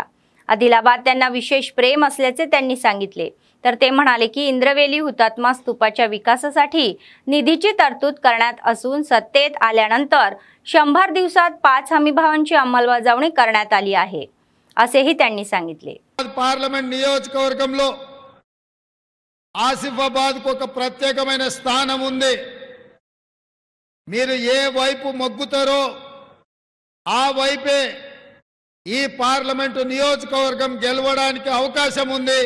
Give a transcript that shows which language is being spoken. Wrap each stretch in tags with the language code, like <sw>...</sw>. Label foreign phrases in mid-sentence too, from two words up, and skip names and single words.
<mr>आदिलाबाद त्यांना विशेष प्रेम असल्याचे त्यांनी सांगितले. तर ते म्हणाले की इंद्रवेली हुतात्मा स्तूपाच्या विकासासाठी निधीची तरतूद करण्यात असून सत्तेत आल्यानंतर 100 दिवसात 5 हमीभावांची अंमलबजावणी करण्यात आली आहे అసేహి त्यांनी सांगितले.</mr> <te>పార్లమెంట్ నియోజకవర్గంలో ఆసిఫాబాద్ కు ఒక ప్రత్యేకమైన స్థానం ఉంది. మీరు ఏ వైపు మొగ్గుతారో ఆ వైపే ఈ పార్లమెంట్ నియోజకవర్గం గెలవడానికి అవకాశం ఉంది.</te>